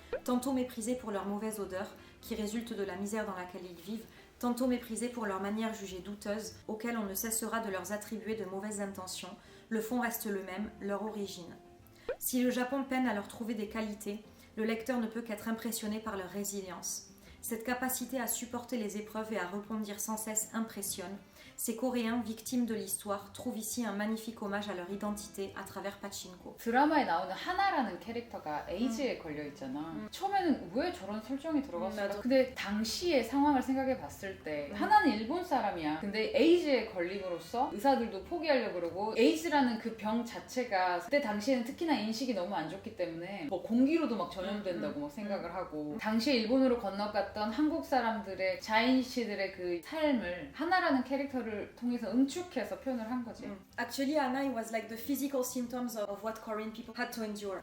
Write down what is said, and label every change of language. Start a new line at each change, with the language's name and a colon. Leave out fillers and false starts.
French: Tantôt méprisés pour leur mauvaise odeur, qui résulte de la misère dans laquelle ils vivent, tantôt méprisés pour leur manière jugée douteuse, auxquelles on ne cessera de leur attribuer de mauvaises intentions, le fond reste le même, leur origine. Si le Japon peine à leur trouver des qualités, le lecteur ne peut qu'être impressionné par leur résilience. Cette capacité à supporter les épreuves et à rebondir sans cesse impressionne. Ces Coréens, victimes de l'histoire, trouvent ici un magnifique hommage à leur identité à travers Pachinko.
Korean: 드라마에 나오는 하나라는 캐릭터가 에이즈에 걸려있잖아. 처음에는 왜 저런 설정이 들어갔을까? 근데 당시의 상황을 생각해 봤을 때 하나는 일본 사람이야. 근데 에이즈에 걸림으로써 의사들도 포기하려고 그러고 에이즈라는 그 병 자체가 그때 당시에는 특히나 인식이 너무 안 좋기 때문에 뭐 공기로도 막 전염된다고 막 생각을 하고 당시에 일본으로 건너갔던 한국 사람들의 자인시들의 그 삶을 하나라는 캐릭터를 통해서 응축해서 표현을 한 거지.
English: Actually, Anna, it was like the physical symptoms of what Korean people had to endure.